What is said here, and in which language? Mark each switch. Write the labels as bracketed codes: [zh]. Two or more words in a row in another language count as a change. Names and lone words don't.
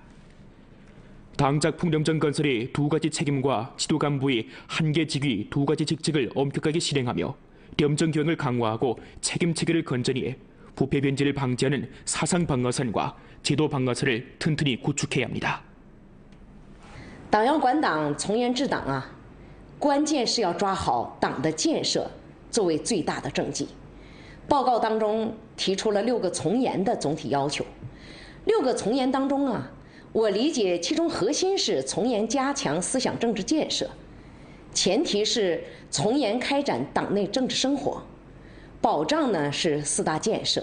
[ko] 당작품 영정 건설의 2가지 책임과 지도 간부의 1개 직위 2가지 직책을 엄격하게 실행하며 염정 교육을 강화하고 책임 체계를 건전히 해 부패 변질을 방지하는 사상 방어선과 제도 방어선을 튼튼히 구축해야 합니다. [zh] 党要管党，从严治党啊，关键是要抓好党的建设作为最大的政绩。报告当中提出了6个从严的总体要求。6个从严当中啊，我理解其中核心是从严加强思想政治建设，前提是从严开展党内政治生活，保障呢是4大建设。